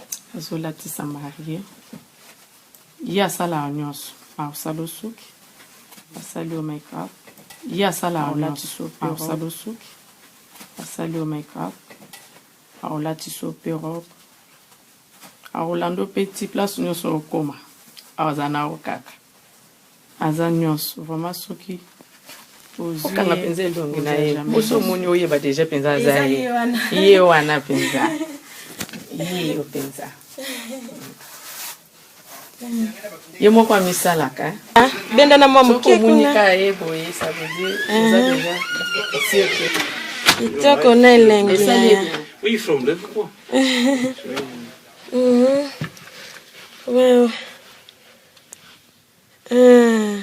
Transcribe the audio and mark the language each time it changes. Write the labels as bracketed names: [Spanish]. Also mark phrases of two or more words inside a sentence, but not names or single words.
[Lingala] azolatisa marie ye asala nyonso asala suki asali o make-up ye asala nyonso asala suki asali o make-up aolatisa mpe robe aolanda mpe ti place nyonso okoma aza na o kaka aza nyonso vraiment soki okanga mpenza elongi na ye oso omoni oyeba deja mpenza aza ye wana mpenza ye mpenza ye moko amisalaka benda na mwa moke kuna ye boye [French] ça veut dire [Lingala] eza deja sirke kitoko na elengi [English] Where are you from, Liv? Come on.